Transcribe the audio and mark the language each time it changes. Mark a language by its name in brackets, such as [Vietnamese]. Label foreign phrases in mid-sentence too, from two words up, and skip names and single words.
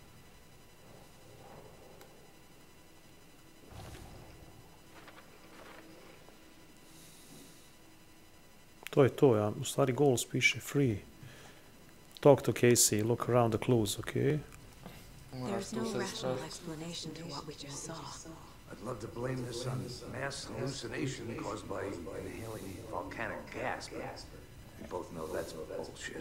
[Bosnian] To je to, ja. U stvari goals piše free. [English] Talk to Casey, look around the clues, okay? There's no rational explanation to what we just saw. I'd love to blame this on mass hallucination caused by inhaling volcanic gas, but we both know that's bullshit.